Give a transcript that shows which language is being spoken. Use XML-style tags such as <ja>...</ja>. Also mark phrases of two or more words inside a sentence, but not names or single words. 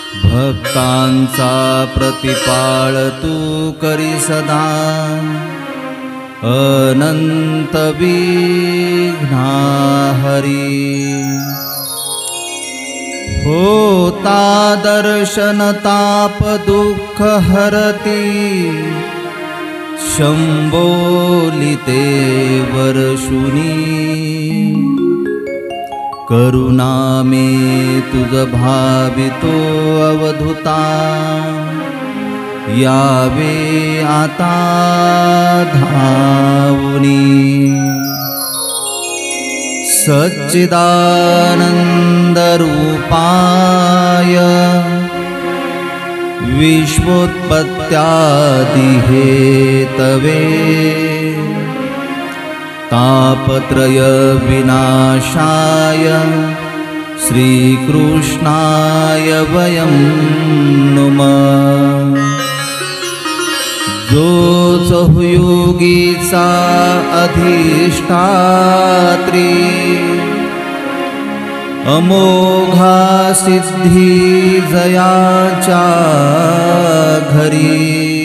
<mr>भक्तांचा प्रतिपाळ तू करी सदा, अनंत विघ्ना हरी। होता दर्शन ताप दुःख हरती, शंभोलिते वर्षुनी। करुणा मे तुझ भावितो अवधूता, यावे आता धावुनी।</mr> <sa>सच्चिदानंद रूपाय विश्वोत्पत्त्यादि हेतवे, तापत्रय विनाशाय श्रीकृष्णाय वयं नुमः।</sa> <mr>जो सहयोगीचा अधिष्ठात्री, अमोघा सिद्धी जयाच्या घरी।</mr>